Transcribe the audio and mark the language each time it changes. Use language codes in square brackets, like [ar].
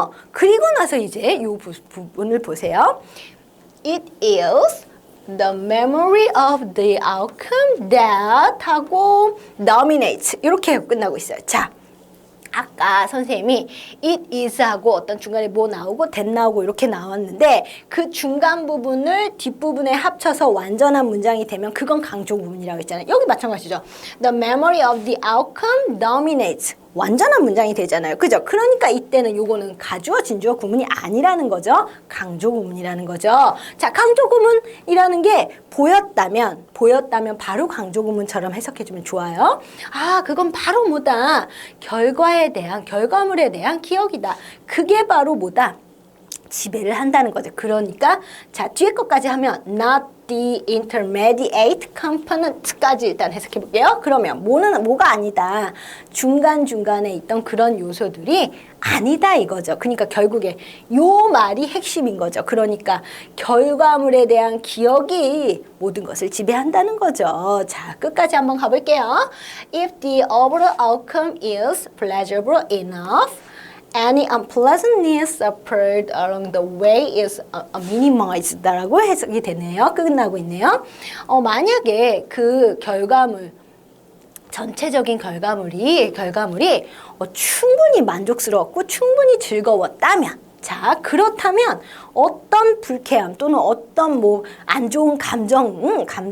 [ko] 그리고 나서 이제 이 부분을 보세요. [en] It is the memory of the outcome that [ko] 하고 [en] dominates [ko] 이렇게 끝나고 있어요. 자, 아까 선생님이 it is 하고 어떤 중간에 뭐 나오고 that 나오고 이렇게 나왔는데 그 중간 부분을 뒷부분에 합쳐서 완전한 문장이 되면 그건 강조 부분이라고 했잖아요. [en] 여기 마찬가지죠. The memory of the outcome dominates. [ko] 완전한 문장이 되잖아요. 그죠? 그러니까 이때는 요거는 가주어, 진주어 구문이 아니라는 거죠. 강조 구문이라는 거죠. 자, 강조 구문이라는 게 보였다면 바로 강조 구문처럼 해석해주면 좋아요. 아, 그건 바로 뭐다? 결과물에 대한 기억이다. 그게 바로 뭐다? 지배를 한다는 거죠. 그러니까 자, 뒤에 것까지 하면 [en] not the intermediate component [ko] 까지 일단 해석해 볼게요. 그러면 뭐가 아니다. 중간중간에 있던 그런 요소들이 아니다 이거죠. 그러니까 결국에 요 말이 핵심인 거죠. 그러니까 결과물에 대한 기억이 모든 것을 지배한다는 거죠. 자, 끝까지 한번 가볼게요. [en] If the overall outcome is pleasurable enough, any unpleasantness suffered along the way is minimized라고 [ko] 해석이 되네요. 끝나고 있네요. 만약에 그 전체적인 결과물이 충분히 만족스러웠고 충분히 즐거웠다면, 자, 그렇다면 어떤 불쾌함 또는 어떤 안 좋은 감정.